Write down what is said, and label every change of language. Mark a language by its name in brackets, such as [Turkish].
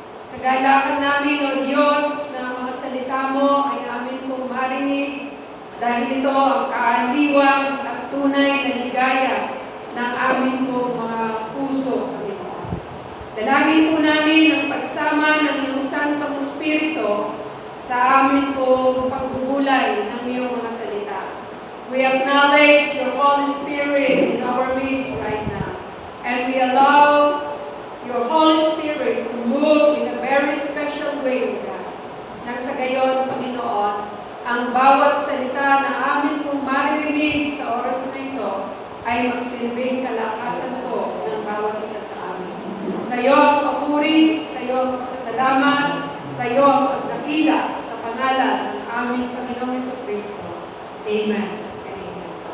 [Filipino] Kagalakan namin, O Diyos, na mga salita mo ay amin pong marinig dahil ito ang kaaliwang at tunay na ligaya ng amin pong mga puso. Dalangin po namin ang pagsama ng iyong Santong Espiritu sa amin pong pagbubulay ng iyong mga salita. [English] We acknowledge your Holy Spirit in our midst right now. And we allow your Holy Spirit to move in a very special way, God. [Filipino] Nang sa gayon, Panginoon, ang bawat salita na amin pong maririnig sa oras na ito ay magsilbing kalakasan po ng bawat isa sa amin. Sa iyo ang papuri, sa iyo ang pasasalamat, sa iyo ang pagdakila sa pangalan ng aming Panginoong Jesucristo. Amen. Amen.